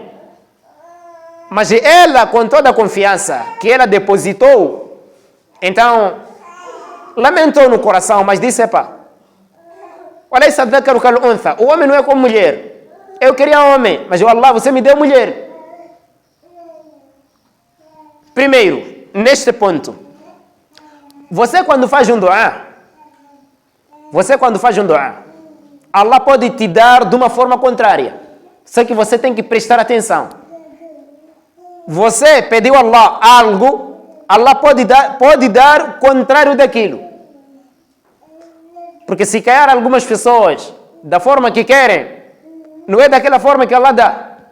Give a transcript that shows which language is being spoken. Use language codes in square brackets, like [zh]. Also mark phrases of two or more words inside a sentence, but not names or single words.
[pt] Mas ela, com toda a confiança que ela depositou, então, lamentou no coração, mas disse: epa, o homem não é como mulher. Eu queria homem, mas Allah, você me deu mulher. Primeiro, neste ponto, você quando faz um dua, Allah pode te dar de uma forma contrária. Só que você tem que prestar atenção. Você pediu a Allah algo, Allah pode dar o contrário daquilo. Porque se calhar algumas pessoas, da forma que querem, não é daquela forma que Allah dá.